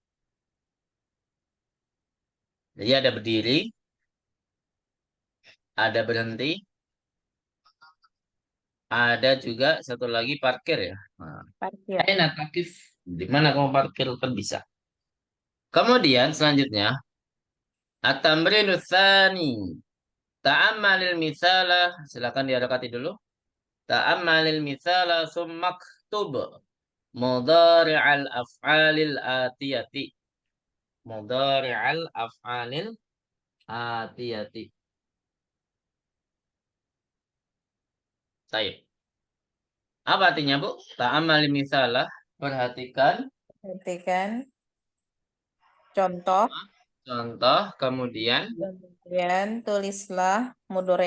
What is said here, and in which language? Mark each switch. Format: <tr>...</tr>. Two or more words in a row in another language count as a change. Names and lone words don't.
<id>Jadi ada berdiri, ada berhenti, ada juga satu lagi parkir ya. Nah, Parkir. enak aktif. Di mana kamu parkir kan bisa. Kemudian selanjutnya,</id> <ar>التمرين الثاني. تأمل المثال.</ar> <id>Silakan diharakati dulu.</id> <ar>تأمل المثال ثم اكتب مضارع الأفعال الآتية. مضارع الأفعال الآتية.</ar> <id>Baik. Apa artinya, Bu?</id> <ar>تأمل المثال.</ar> <id>Perhatikan Perhatikan contoh. contoh, kemudian Kemudian tulislah mudore</id>